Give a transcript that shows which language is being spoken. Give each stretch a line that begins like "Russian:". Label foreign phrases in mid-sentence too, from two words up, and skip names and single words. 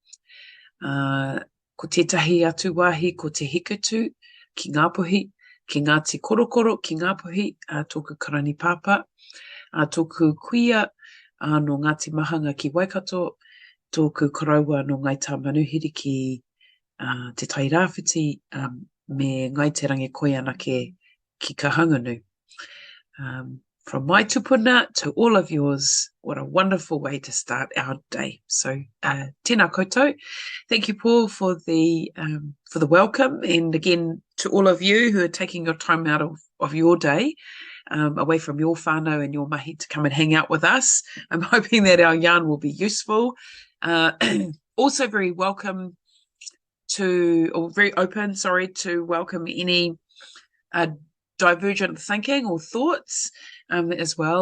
Māori: Ko tētahi atu wāhi ko te hikutu ki Ngāpuhi, ki Ngāti Korokoro ki Ngāpuhi, tōku karani pāpā. Tōku kuia no Ngāti Mahanga ki Waikato, tōku karaua no Ngai Tā Manuhiri ki te Tai Rāwhiti, me Ngai Te Rangi Koe anake ki Kahanganu.
English: From my tupuna to all of yours, what a wonderful way to start our day. So,
Māori: tēnā koutou.
English: Thank you, Paul, for the welcome, and again to all of you who are taking your time out of your day, away from your whānau and your mahi to come and hang out with us. I'm hoping that our yarn will be useful. Also very welcome very open to welcome any divergent thinking or thoughts as well.